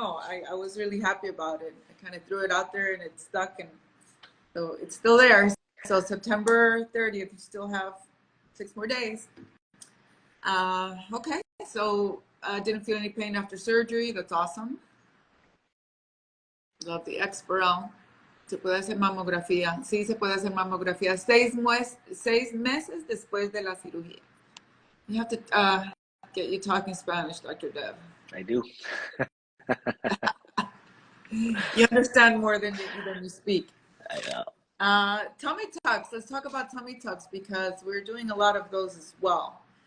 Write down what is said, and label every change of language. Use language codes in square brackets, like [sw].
[en] I was really happy about it. I kind of threw it out there and it stuck, and so it's still there. So September 30th, you still have 6 more days. Okay, so didn't feel any pain after surgery. That's awesome. Love the Exparel. [es] Se puede hacer mamografía. Sí, se puede hacer mamografía 6 meses después de la cirugía. [en] You have to get you talking Spanish, Dr. Dev. I do. You understand more than you speak. I know. Tummy tucks. Let's talk about tummy tucks because we're doing a lot of those as well.